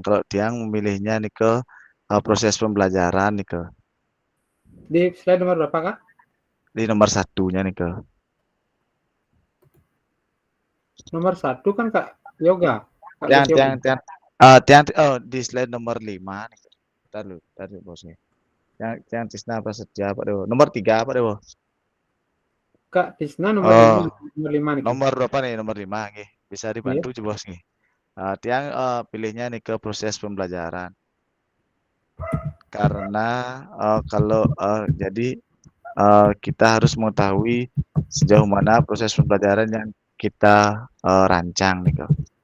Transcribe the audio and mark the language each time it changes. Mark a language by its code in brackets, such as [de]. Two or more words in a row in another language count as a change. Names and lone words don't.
[id] Kalau Tiang memilihnya nih ke proses pembelajaran nih ke. Di slide nomor berapa, Kak? Di nomor 1-nya nih ke. Nomor 1 kan Kak Yoga. Kak Tiang di slide nomor 5 nih. Bentar dulu bosnya. Tiang Tisna Prasetya Pak Dewo. Nomor 3 Pak Dewo. Kak Tisna nomor 5 nih. Nomor berapa nih? Nomor 5 nggih. Bisa dibantu bos nih. Tiang pilihnya nih ke proses pembelajaran. Karena kalau jadi kita harus mengetahui sejauh mana proses pembelajaran yang kita rancang nih kak.